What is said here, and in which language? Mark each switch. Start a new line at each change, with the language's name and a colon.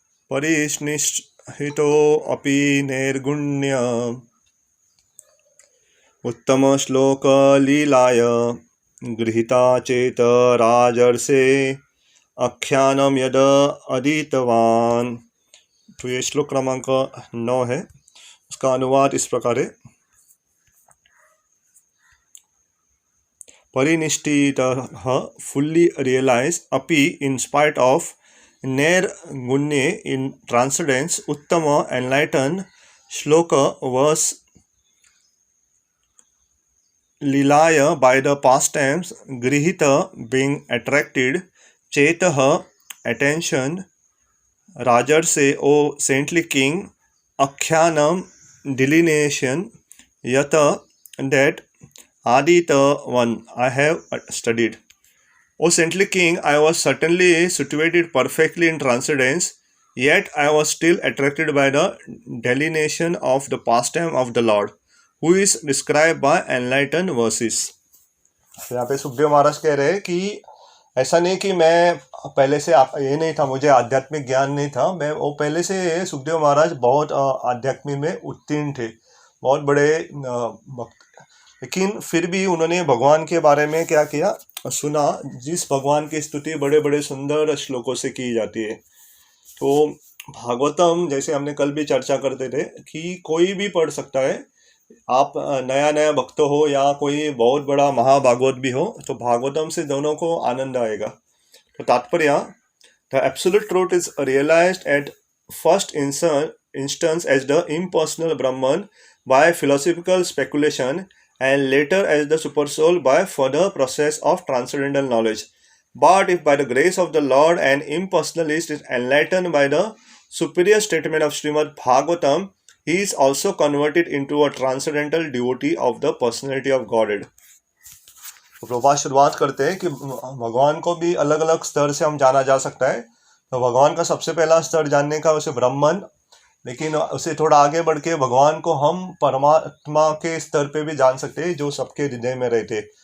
Sanskrit: परिनिष्ठितो अपि नैर्गुण्य उत्तम श्लोक लीलाय गृहीता चेत राजर्षे आख्यानम यद अधीतवान।
Hindi: तो ये श्लोक क्रमांक 9 है। उसका अनुवाद इस प्रकार है।
English: परिनिष्ठितः fully realized अपि in spite of nirgunye in transcendence uttama enlightened shloka was lilaya by the pastimes grihita being attracted chetah attention rajarse o saintly king akhyanam delineation yata that Adita one I have studied. O saintly king, I was certainly situated perfectly in transcendence, yet I was still attracted by the delineation of the pastime of the Lord, who is described by enlightened verses.
Hindi: यहाँ पे सुखदेव महाराज कह रहे हैं कि ऐसा नहीं कि मैं पहले से ये नहीं था, मुझे आध्यात्मिक ज्ञान नहीं था। मैं वो पहले से सुखदेव महाराज बहुत आध्यात्मिक में उत्तीर्ण थे, बहुत बड़े भक्त। लेकिन फिर भी उन्होंने भगवान के बारे में क्या किया, सुना, जिस भगवान की स्तुति बड़े बड़े सुंदर श्लोकों से की जाती है। तो भागवतम जैसे हमने कल भी चर्चा करते थे कि कोई भी पढ़ सकता है। आप नया भक्त हो या कोई बहुत बड़ा महाभागवत भी हो, तो भागवतम से दोनों को आनंद आएगा।
English: तो तात्पर्य, the absolute truth is realised at first instance as the impersonal Brahman by philosophical speculation and later as the supersoul by further process of transcendental knowledge. But if by the grace of the Lord an impersonalist is enlightened by the superior statement of Srimad Bhagavatam, he is also converted into a transcendental devotee of the personality of Godhead.
Hindi: तो प्रभुपाद शुरुआत करते हैं कि भगवान को भी अलग अलग स्तर से हम जाना जा सकता है। तो भगवान का सबसे पहला स्तर जानने का उसे ब्रह्मन, लेकिन उसे थोड़ा आगे बढ़ के भगवान को हम परमात्मा के स्तर पे भी जान सकते हैं, जो सबके हृदय में रहते।